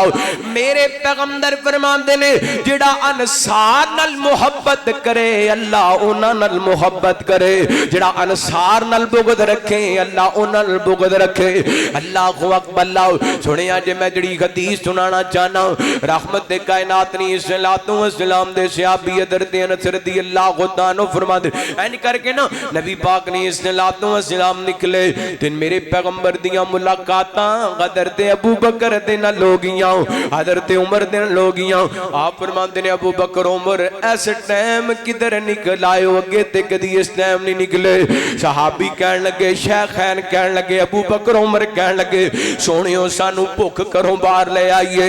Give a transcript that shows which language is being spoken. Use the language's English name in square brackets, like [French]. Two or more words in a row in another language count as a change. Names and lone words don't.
[Punjabi] میرے پیغمبر فرماتے نے جہڑا انصار نال محبت کرے اللہ انہاں نال محبت کرے، جہڑا انصار نال بغض رکھے اللہ انہاں نال بغض رکھے. [Arabic] الله أكبر. [Punjabi] سنیا جے میں جہڑی حدیث سنانا چاہنا رحمت دے کائنات نے [Arabic] صلى الله عليه وسلم [Punjabi] دے صحابی حضرت انس [Arabic] رضي الله تعالى [Punjabi] فرماتے انج کرکے نا نبی پاک نے [Arabic] صلى الله عليه وسلم [Punjabi] نکلے تے میرے پیغمبر دیاں ملاقاتاں حضرت ابو بکر دے نال ہو گئیاں، حضرت عمر دے نال ہو گئیاں. آپ فرماتے نے ابو بکر عمر اس ٹائم کدھر نکل آئے ہو، اگے تے کدی اس ٹائم نہیں نکلے. صحابی کہن لگے، شیخین کہن لگے، ابو بکر عمر کہن لگے سوہنیو سانوں بھکھ کرو باہر لے آئیے.